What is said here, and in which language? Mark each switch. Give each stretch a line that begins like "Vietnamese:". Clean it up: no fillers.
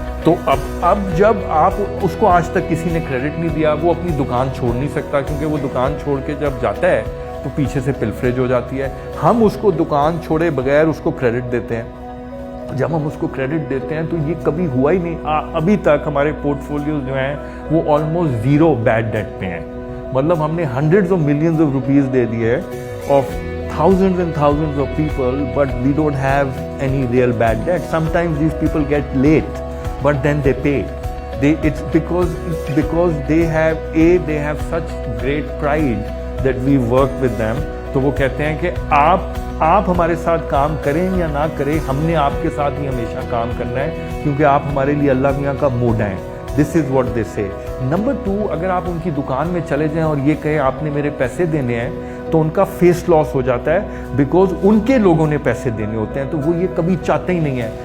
Urdu: تو اب جب آپ اس کو آج تک کسی نے کریڈٹ نہیں دیا, وہ اپنی دکان چھوڑ نہیں سکتا, کیونکہ وہ دکان چھوڑ کے جب جاتا ہے تو پیچھے سے پلفریج ہو جاتی ہے. ہم اس کو دکان چھوڑے بغیر اس کو کریڈٹ دیتے ہیں. جب ہم اس کو کریڈٹ دیتے ہیں تو یہ کبھی ہوا ہی نہیں. ابھی تک ہمارے پورٹ فولیوز جو ہیں وہ آلموسٹ 0 بیڈ ڈیٹ پہ ہیں. مطلب ہم نے
English: hundreds of millions of rupees
Urdu: دے دیے
English: Of thousands and thousands of people, but we don't have any real bad debt. Sometimes these people get late, but then they pay. It's because they have such great pride that we work with them.
Urdu: تو وہ کہتے ہیں کہ آپ ہمارے ساتھ کام کریں یا نہ کریں, ہم نے آپ کے ساتھ ہی ہمیشہ کام کرنا ہے, کیونکہ آپ ہمارے لیے اللہ میاں کا موڈا ہیں.
English: This is what they say.
Urdu: Number 2, اگر آپ ان کی دکان میں چلے جائیں اور یہ کہیں آپ نے میرے پیسے دینے ہیں, تو ان کا فیس لاس ہو جاتا ہے, بیکاز ان کے لوگوں نے پیسے دینے ہوتے ہیں, تو وہ یہ کبھی چاہتے ہی نہیں ہے.